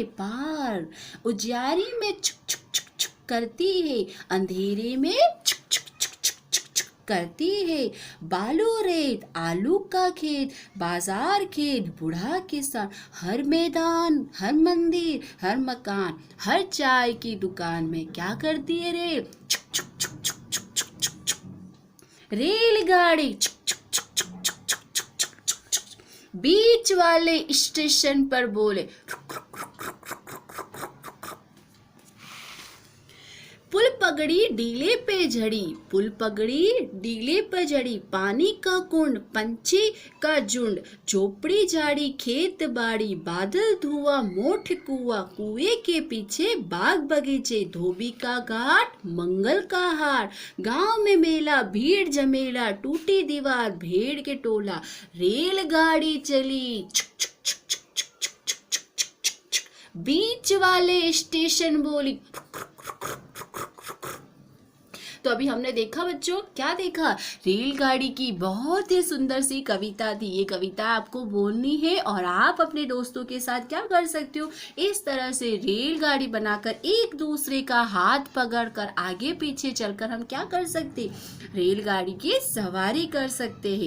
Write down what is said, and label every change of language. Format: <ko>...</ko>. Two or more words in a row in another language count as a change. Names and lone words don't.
<hi>पार। उजियारी में छुक छुक छुक छुक करती है, अंधेरे में छुक छुक छुक छुक छुक छुक करती है। बालू रेत आलू का खेत, बाजार खेत बूढ़ा किसान, हर मैदान हर मंदिर हर मकान, हर चाय की दुकान में क्या करती है रे? छुक छुक छुक छुक छुक छुक छुक छुक। रेलगाड़ी छुक छुक छुक छुक छुक छुक छुक छुक छुक छुक। बीच वाले स्टेशन पर बोले रुक रुक रुक रुक रुक रुक रुक रुक रुक। पुल पगड़ी डीले पे झड़ी, पुल पगड़ी डीले पे झड़ी, पानी का कुंड पंछी का झुंड, झोपड़ी झाड़ी खेत बाड़ी, बादल धुआं मोठ कुआं, कुएं के पीछे बाग बगीचे, धोबी का घाट मंगल का हाट, गांव में मेला भीड़ जमेला, टूटी दीवार भेड़ के टोला, रेलगाड़ी चली छुक छुक छुक छुक छुक छुक छुक छुक छुक छुक। बीच वाले स्टेशन बोली तो अभी हमने देखा बच्चों, क्या देखा, रेलगाड़ी की बहुत ही सुंदर सी कविता थी। ये कविता आपको बोलनी है और आप अपने दोस्तों के साथ क्या कर सकते हो, इस तरह से रेलगाड़ी बनाकर एक दूसरे का हाथ पकड़कर आगे पीछे चलकर हम क्या कर सकते, रेलगाड़ी की सवारी कर सकते हैं।</hi>